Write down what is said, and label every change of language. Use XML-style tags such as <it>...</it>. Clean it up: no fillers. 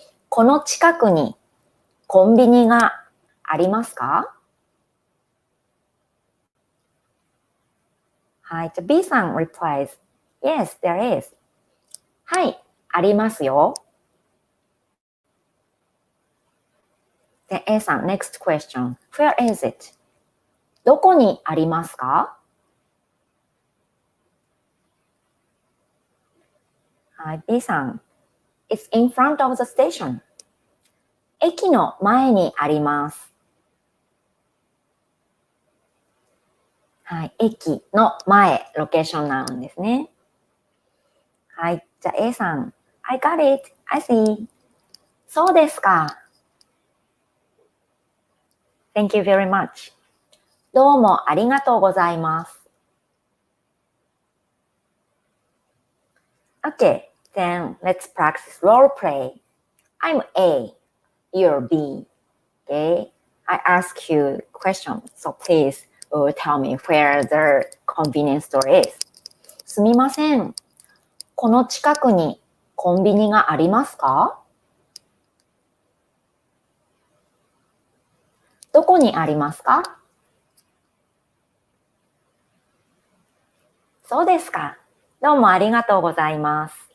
<ja>この近くにコンビニがありますか？はい。じゃあ</ja> <en>B さん replies, Yes, there is.</en> <ja>はい。ありますよ。で、A さん next question.</ja> <en>Where is it?</en> <ja>どこにありますか？はい。</ja> <en>B さん It's in front of the station.</en> <ja>駅の前にあります。はい。駅の前、ロケーションなんですね。はい。</ja> <en>じゃあ A さん I got it. I see.</en> <ja>そうですか。</ja> <en>Thank you very much.</en> <ja>どうもありがとうございます。</ja> <en>Okay, then let's practice role play. I'm A, you're B. Okay, I ask you questions, so please tell me where the convenience store is.</en> <ja>すみません。この近くにコンビニがありますか？どこにありますか？そうですか。どうもありがとうございます。</ja>